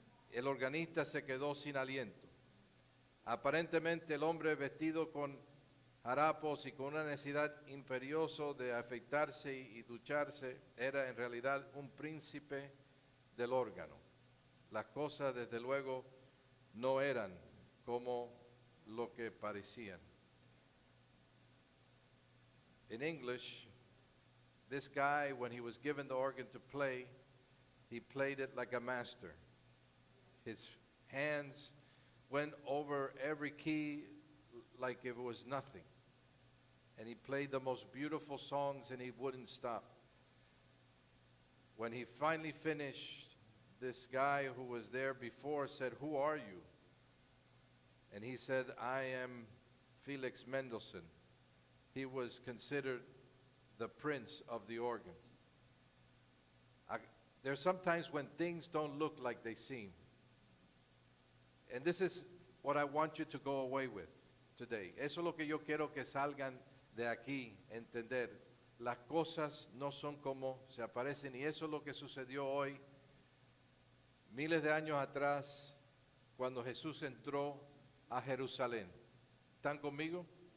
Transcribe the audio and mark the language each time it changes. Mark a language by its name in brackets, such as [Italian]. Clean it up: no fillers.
[Spanish] El organista se quedó sin aliento. Aparentemente el hombre vestido con harapos y con una necesidad imperiosa de afeitarse y ducharse era en realidad un príncipe del órgano. Las cosas desde luego no eran como lo que parecían. [English] In English, this guy, when he was given the organ to play, he played it like a master. His hands went over every key like it was nothing. And he played the most beautiful songs and he wouldn't stop. When he finally finished, this guy who was there before said, who are you? And he said, I am Felix Mendelssohn. He was considered the prince of the organ. There's sometimes when things don't look like they seem. And this is what I want you to go away with today. [Spanish] Eso es lo que yo quiero que salgan de aquí, entender. Las cosas no son como se aparecen, y eso es lo que sucedió hoy, miles de años atrás, cuando Jesús entró a Jerusalén. ¿Están conmigo?